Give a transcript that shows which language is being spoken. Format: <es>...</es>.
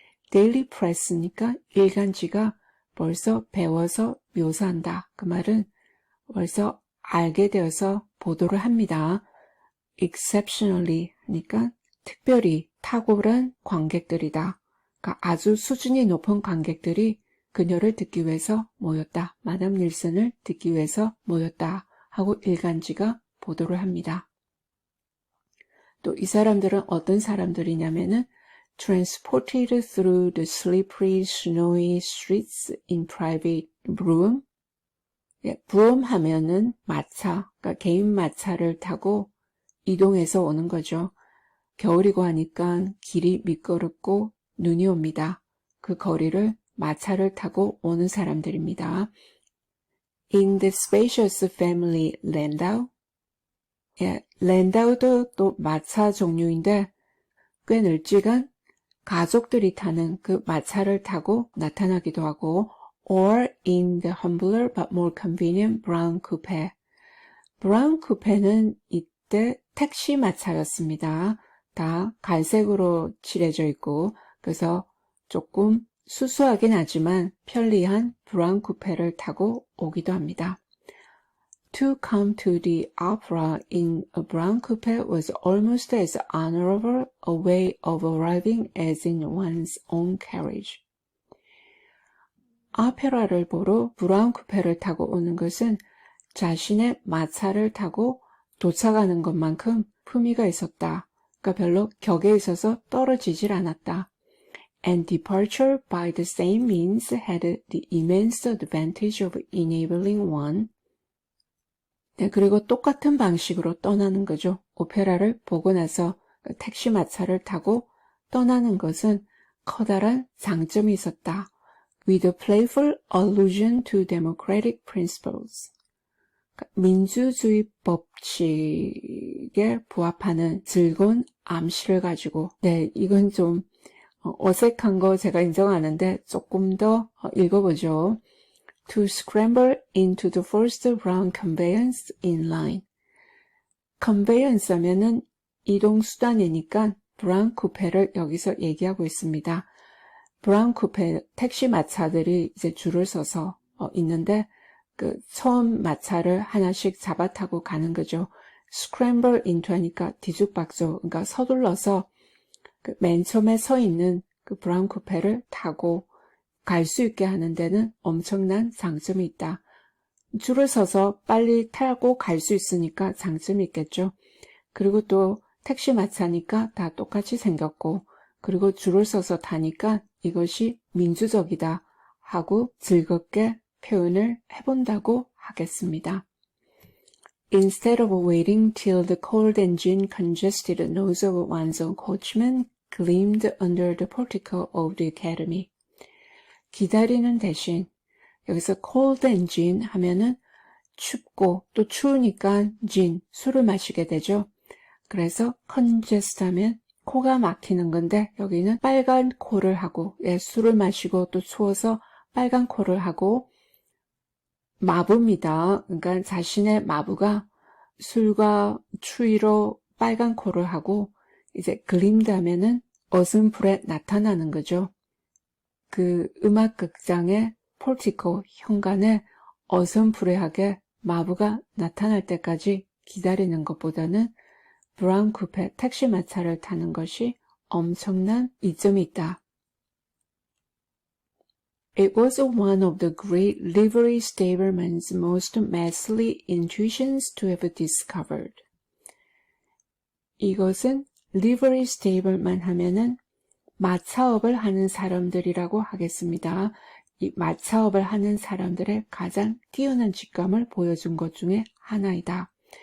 <ko>데일리 프레스니까 일간지가 벌써 배워서 묘사한다. 그 말은 벌써 알게 되어서 보도를 합니다. exceptionally 하니까 특별히 탁월한 관객들이다. 그러니까 아주 수준이 높은 관객들이 그녀를 듣기 위해서 모였다. 마담 닐슨을 듣기 위해서 모였다. 하고 일간지가 보도를 합니다. 또 이 사람들은 어떤 사람들이냐면은</ko> <en>transported through the slippery, snowy streets in private brougham.</en> <ko>브롬 하면은 마차, 그러니까 개인 마차를 타고 이동해서 오는 거죠. 겨울이고 하니까 길이 미끄럽고 눈이 옵니다. 그 거리를 마차를 타고 오는 사람들입니다.</ko> <en>In the spacious family landau.</en> <ko>랜다우도 또 마차 종류인데 꽤 널찍한 가족들이 타는 그 마차를 타고 나타나기도 하고</ko> <en>or in the humbler but more convenient brown coupe.</en> <ko>브라운 쿠페는 이때 택시 마차였습니다. 다 갈색으로 칠해져 있고 그래서 조금 수수하긴 하지만 편리한 브라운 쿠페를 타고 오기도 합니다.</ko> <en>To come to the opera in a brown coupe was almost as honorable a way of arriving as in one's own carriage.</en> <ko>오페라를 보러 브라운 쿠페를 타고 오는 것은 자신의 마차를 타고 도착하는 것만큼 품위가 있었다. 그러니까 별로 격에 있어서 떨어지질 않았다.</ko> <en>And departure by the same means had the immense advantage of enabling one.</en> <ko>네, 그리고 똑같은 방식으로 떠나는 거죠. 오페라를 보고 나서 택시 마차를 타고 떠나는 것은 커다란 장점이 있었다.</ko> <en>With a playful allusion to democratic principles.</en> <ko>민주주의 법칙에 부합하는 즐거운 암시를 가지고, 네, 이건 좀 어색한 거 제가 인정하는데 조금 더 읽어보죠.</ko> <en>To scramble into the first brown conveyance in line.</en> <ko>conveyance 하면은 이동수단이니까 브라운 쿠페를 여기서 얘기하고 있습니다. 브라운 쿠페 택시 마차들이 이제 줄을 서서 있는데 그 처음 마차를 하나씩 잡아타고 가는 거죠. scramble into 하니까 뒤죽박죽, 그러니까 서둘러서 그 맨 처음에 서 있는 그 브라운 쿠페를 타고 갈 수 있게 하는 데는 엄청난 장점이 있다. 줄을 서서 빨리 타고 갈 수 있으니까 장점이 있겠죠. 그리고 또 택시 마차니까 다 똑같이 생겼고, 그리고 줄을 서서 타니까 이것이 민주적이다 하고 즐겁게 표현을 해본다고 하겠습니다.</ko> <en>Instead of waiting till the cold engine congested nose of one's own coachman gleamed under the portico of the academy.</en> <ko>기다리는 대신 여기서 cold engine 하면은 춥고 또 추우니까 gin, 술을 마시게 되죠. 그래서 congest 하면 코가 막히는 건데 여기는 빨간 코를 하고 술을 마시고 또 추워서 빨간 코를 하고 마부입니다. 그러니까 자신의 마부가 술과 추위로 빨간 코를 하고 이제 gleamed 하면은 어슴풀에 나타나는 거죠. 그 음악극장의 폴티코 현관에 어슴푸레하게 마부가 나타날 때까지 기다리는 것보다는 브라운 쿠페 택시 마차를 타는 것이 엄청난 이점이 있다.</ko> <en>It was one of the great livery stableman's most masterly intuitions to have discovered.</en> <ko>이것은 livery stableman 하면은 마차업을 하는 사람들이라고 하겠습니다. 이 마차업을 하는 사람들의 가장 뛰어난 직감을 보여준 것 중에 하나이다.</ko>